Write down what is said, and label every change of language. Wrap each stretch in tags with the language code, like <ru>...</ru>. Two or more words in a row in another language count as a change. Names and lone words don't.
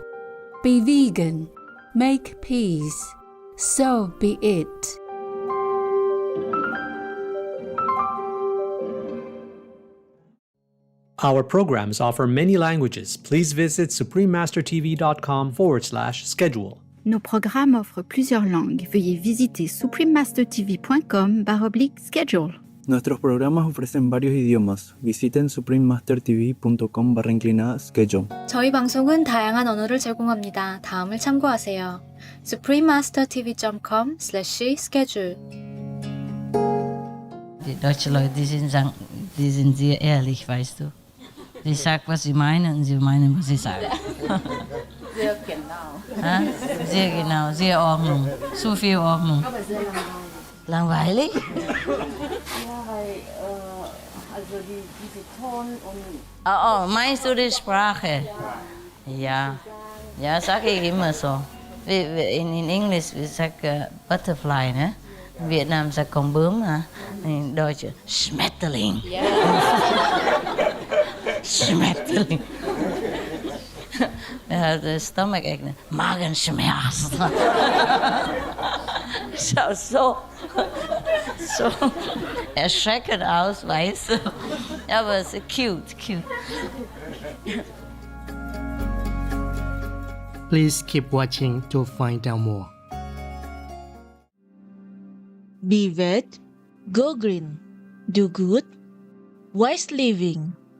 <en>Be vegan. Make peace. So be it. Our programs offer many languages. Please visit suprememastertv.com/schedule.</en> <fr>Nos programmes offrent plusieurs langues. Veuillez visiter suprememastertv.com/schedule.</fr> <es>Nuestros programas ofrecen varios idiomas. Visiten suprememastertv.com/schedule.</es> <ko>저희 방송은 다양한 언어를 제공합니다. 다음을 참고하세요. suprememastertv.com/schedule.</ko> <de>Die deutschen Leute, die sind sehr ehrlich, weißt du. Sie sagen, was sie meinen und sie meinen, was sie sagen. Sehr genau. Sehr genau, sehr Ordnung. Zu viel Ordnung. Aber sehr Langweilig? Ja, weil, also diese Ton und... Oh, meinst du die Sprache? Ja. Ja, sage ich immer so. In Englisch, wir sagen Butterfly, ne? In Vietnam sagt</de> <vi>con bướm,</vi> <de>in Deutsch Schmetterling. Yeah. Schmetterling.</de> <en>The stomach ache, Magenschmerz.</en> <de>Schaut so erschreckend aus, weißt du. Aber es ist cute.</de> <en>Please keep watching to find out more. Be vet, go green, do good, wise living.</en>